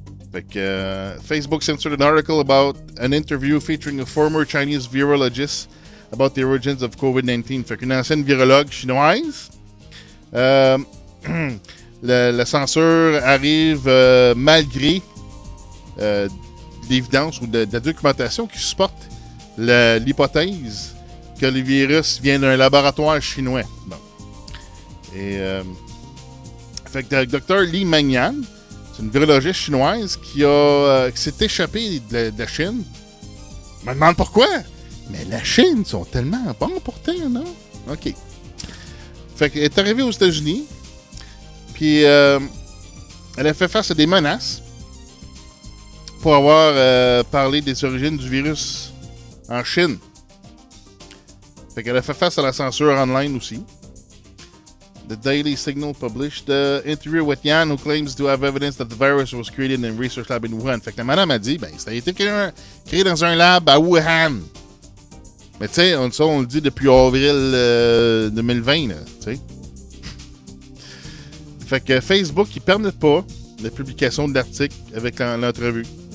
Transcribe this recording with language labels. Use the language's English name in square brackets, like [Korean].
[French] Fait que [English] Facebook censored an article about an interview featuring a former Chinese virologist about the origins of COVID-19. [French] Fait qu'une ancienne virologue chinoise. La censure arrive malgré l'évidence ou de la documentation qui supporte l'hypothèse que le virus vient d'un laboratoire chinois. Bon. Et fait que le docteur Li Mengyan, c'est une virologiste chinoise qui s'est échappée de la Chine. Je me demande pourquoi. Mais la Chine sont tellement bons pourtant, non? OK. Fait qu'elle est arrivée aux États-Unis. Puis elle a fait face à des menaces pour avoir parlé des origines du virus en Chine. Fait qu'elle a fait face à la censure online aussi. [English] The Daily Signal published the interview with Yan, who claims to have evidence that the virus was created in a research lab in Wuhan. [French] Fait que la madame a dit, ça a été créé dans un lab à Wuhan. Mais tu sais, on le dit depuis avril 2020, là, tu sais. Fait que Facebook, ils permettent pas la publication de l'article avec l'entrevue.